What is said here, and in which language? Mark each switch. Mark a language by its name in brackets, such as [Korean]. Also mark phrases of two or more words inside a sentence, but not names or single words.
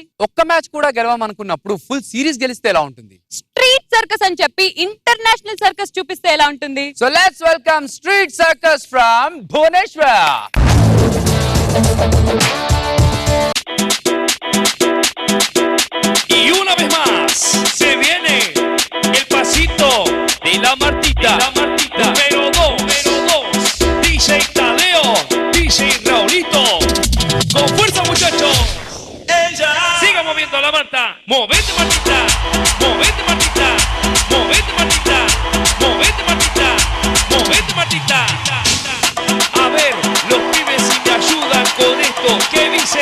[Telugu] ఒక్క మ్యాచ్ కూడా గెలవమనుకున్నప్పుడు [English] full series [Telugu] గెలిస్తే ఎలా ఉంటుంది? స్ట్రీట్ సర్కస్ అని చెప్పి [English] international circus [Telugu] చూపిస్తే ఎలా ఉంటుంది? [English] So let's welcome Street Circus from Bhubaneswar. [Spanish] Y una vez más se viene el pasito de la Martita, número 2, DJ Tadeo, DJ Raulito, con fuerza muchachos, ella, siga moviendo la Marta, movete Martita, movete Martita, movete Martita, movete Martita, movete Martita, a ver, los pibes si me ayudan con esto, ¿qué dice?